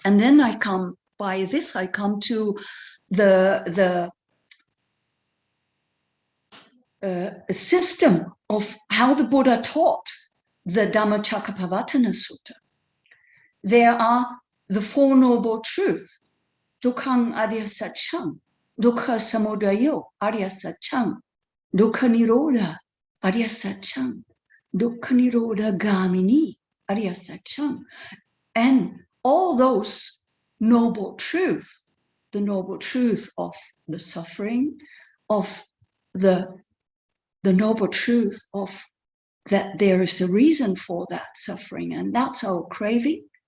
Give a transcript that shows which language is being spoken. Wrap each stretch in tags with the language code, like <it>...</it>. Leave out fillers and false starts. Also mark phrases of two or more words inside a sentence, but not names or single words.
<en>And then I come to the system of how the Buddha taught the Dhammacakkappavattana Sutta. There are the Four Noble Truths,</en> <pi>Dukkhang Arya Satchang, Dukkha Samudayo Arya Satchang, Dukkha Nirodha Arya Satchang, Dukkha Nirodha Gamini Arya Satchang.</pi> <en>And all those noble truths, the noble truth of the suffering, of the noble truth of that there is a reason for that suffering, and that's our craving.</en>